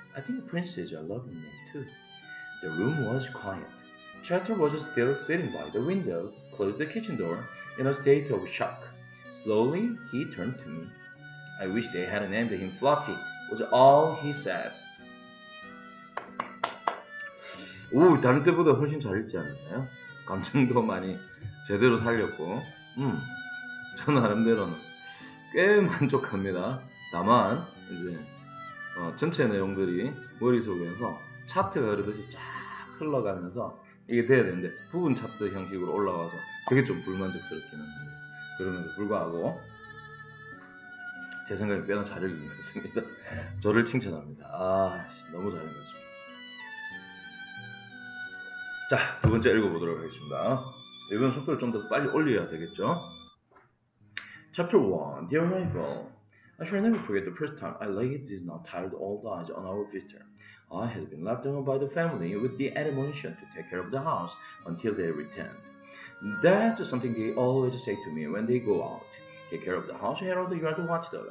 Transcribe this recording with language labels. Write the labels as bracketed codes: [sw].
[en] I think Prince is a lovely name, too. The room was quiet. Chester was still sitting by the window, closed the kitchen door, in a state of shock, Slowly, he turned to me. I wish they hadn't named him Fluffy, was all he said. [ko] 오, 다른 때보다 훨씬 잘 읽지 않았나요? 감정도 많이 제대로 살렸고, 저는 나름대로는 꽤 만족합니다. 다만 이제 전체 내용들이 머릿속에서 차트가 흐르듯이 쫙 흘러가면서 이게 돼야 되는데 부분 차트 형식으로 올라와서 그게 좀 불만족스럽기는 합니다. 그럼에도 불구하고 제 생각에 꽤나 잘 읽은 것 같습니다. 저를 칭찬합니다. 너무 잘 읽은 것 같습니다. 자, 두 번째 읽어보도록 하겠습니다. 이번 속도를 좀 더 빨리 올려야 되겠죠? [en] Chapter 1, Dear Rival, I shall never forget the first time I laid these now tired old eyes on our visitor. I had been left alone by the family with the admonition to take care of the house until they returned. That's something they always say to me when they go out. Take care of the house, Harold, you are the watchdog.